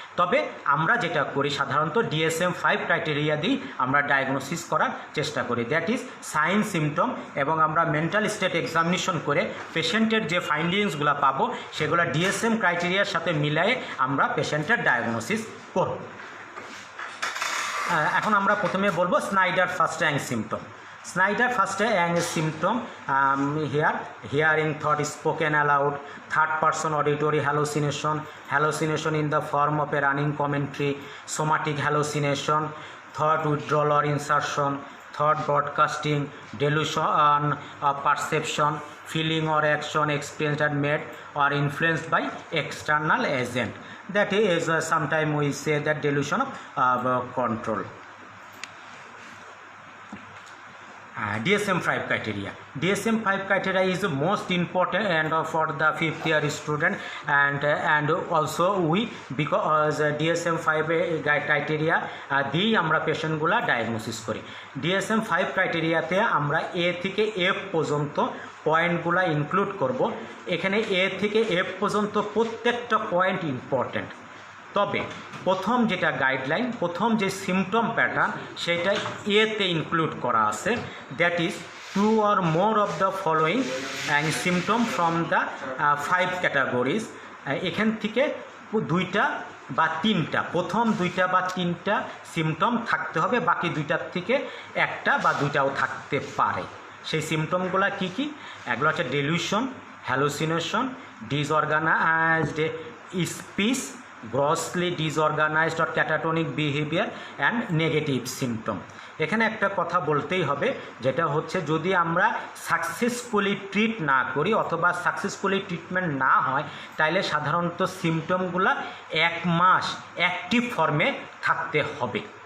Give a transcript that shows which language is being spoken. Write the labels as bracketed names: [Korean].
[Bangla] তবে আমরা যেটা করি সাধারণত DSM-5 ক্রাইটেরিয়া দিয়েই আমরা ডায়াগনোসিস করার চেষ্টা করি, [English] that is sign symptom, [Bangla] এবং আমরা মেন্টাল স্টেট এক্সামিনেশন করে পেশেন্টের যে ফাইন্ডিংসগুলো পাবো সেগুলো DSM ক্রাইটেরিয়ার সাথে মিলিয়ে আমরা পেশেন্টের ডায়াগনোসিস করব। এখন আমরা প্রথমে বলবো Snyder first rank symptom. [English] Snyder first rank symptom here hearing thought spoken aloud, third person auditory hallucination in the form of a running commentary, somatic hallucination, thought withdrawal or insertion, thought broadcasting, delusion of perception, feeling or action experienced and made or influenced by external agent. That is sometimes we say that delusion of control. DSM-5 criteria. DSM-5 criteria is the most important and for the 5th year student, and also we because DSM-5 criteria [Bangla] দিয়েই আমরা পেশেন্টগুলা diagnosis করি। DSM-5 ক্রাইটেরিয়াতে আমরা A থেকে F পর্যন্ত পয়েন্টগুলা include করব। এখানে A থেকে F পর্যন্ত প্রত্যেকটা পয়েন্ট ইম্পর্ট্যান্ট। তবে প্রথম যেটা গাইডলাইন, প্রথম যে সিমটম প্যাটার্ন সেটা এতে ইনক্লুড করা আছে, [English] That is 2 or more of the following symptom from the 5 categories. [Bangla] এখান থেকে 2টা বা 3টা, প্রথম 2টা বা 3টা সিমটম থাকতে হবে, বাকি 2টার থেকে 1টা বা 2টাও থাকতে পারে। সেই সিমটমগুলো কি কি? এগুলো হচ্ছে delusion, hallucination, disorganised speech, [English] grossly disorganized or catatonic behavior and negative symptom. [Bangla] এখানে একটা কথা বলতেই হবে, যেটা হচ্ছে যদি আমরা সাকসেসফুলি ট্রিট না করি অথবা সাকসেসফুলি ট্রিটমেন্ট না হয় তাহলে সাধারণত সিমটমগুলো 1 মাস অ্যাক্টিভ ফর্মে থাকতে হবে।